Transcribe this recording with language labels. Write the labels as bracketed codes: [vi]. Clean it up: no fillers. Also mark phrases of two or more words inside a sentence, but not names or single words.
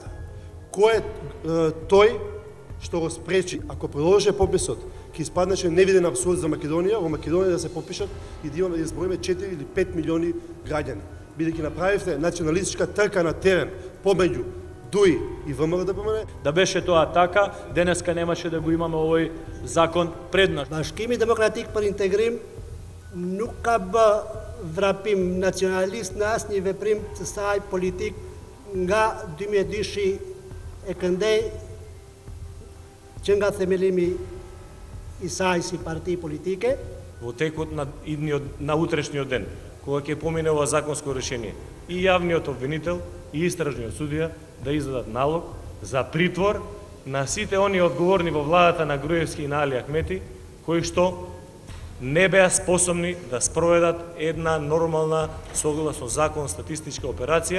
[mk] Кој е тој што го спречи, ако продолжи пописот, ќе испаднеше невиден абсурд за Македонија, во Македонија да се попишат и да имаме да изброиме 4 или 5 милиони граѓани. Бидејќи направивте националистичка трка на терен помеѓу ДУИ и ВМРО-ДПМН. Да беше тоа така, денеска немаше да го имаме овој закон пред нас. [sq] Башкими демократик për integrim nuk ka bë vrapim nacionalist në asnjë veprim të saj politik nga 2002-shi e këndej që nga themelimi i saj si parti politike. [mk] Во текот на утрешниот ден, кога ќе помине ова законско решение, и јавниот обвинител и истражниот судија да издадат налог за притвор на сите они одговорни во владата на Груевски и на Али Ахмети, кои што не беа способни да спроведат една нормална, согласно закон, статистичка операција.